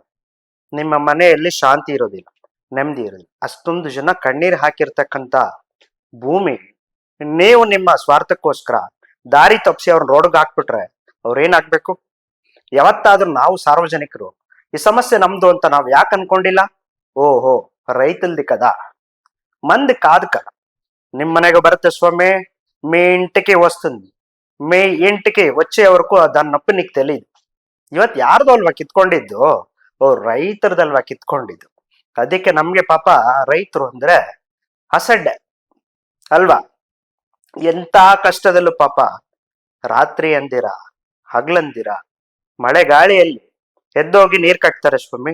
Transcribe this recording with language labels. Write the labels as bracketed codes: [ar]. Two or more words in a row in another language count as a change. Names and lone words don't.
[kn] ನಿಮ್ಮ ಮನೆಯಲ್ಲಿ ಶಾಂತಿ ಇರೋದಿಲ್ಲ, ನೆಮ್ಮದಿ ಇರೋದಿಲ್ಲ. ಅಷ್ಟೊಂದು ಜನ ಕಣ್ಣೀರ್ ಹಾಕಿರ್ತಕ್ಕಂಥ ಭೂಮಿ ನೀವು ನಿಮ್ಮ ಸ್ವಾರ್ಥಕ್ಕೋಸ್ಕರ ದಾರಿ ತಪ್ಪಿಸಿ ಅವ್ರನ್ನ ರೋಡ್ಗೆ ಹಾಕ್ಬಿಟ್ರೆ ಅವ್ರೇನಾಗ್ಬೇಕು? ಯಾವತ್ತಾದ್ರೂ ನಾವು ಸಾರ್ವಜನಿಕರು ಈ ಸಮಸ್ಯೆ ನಮ್ದು ಅಂತ ನಾವ್ ಯಾಕೆ ಅನ್ಕೊಂಡಿಲ್ಲ? ಓಹೋ, [te] రైతులది కదా, మంది కాదు కదా. [kn] ನಿಮ್ ಮನೆಗೆ ಬರುತ್ತೆ [te] స్వామి, మీ ఇంటికి వస్తుంది, మీ ఇంటికి వచ్చే వరకు దాని నొప్పి నీకు తెలియదు. [kn] ಇವತ್ತು ಯಾರ್ದು ಅಲ್ವಾ ಕಿತ್ಕೊಂಡಿದ್ದು? ರೈತರದಲ್ವಾ ಕಿತ್ಕೊಂಡಿದ್ದು. ಅದಕ್ಕೆ ನಮ್ಗೆ ಪಾಪ ರೈತರು ಅಂದ್ರೆ ಹಸಡ್ಡೆ ಅಲ್ವಾ? ಎಂತ ಕಷ್ಟದಲ್ಲೂ ಪಾಪ ರಾತ್ರಿ ಅಂದಿರ ಹಗ್ಲಂದಿರ ಮಳೆ ಗಾಳಿಯಲ್ಲಿ ಎದ್ದೋಗಿ ನೀರ್ ಕಟ್ತಾರೆ ಸ್ವಾಮಿ.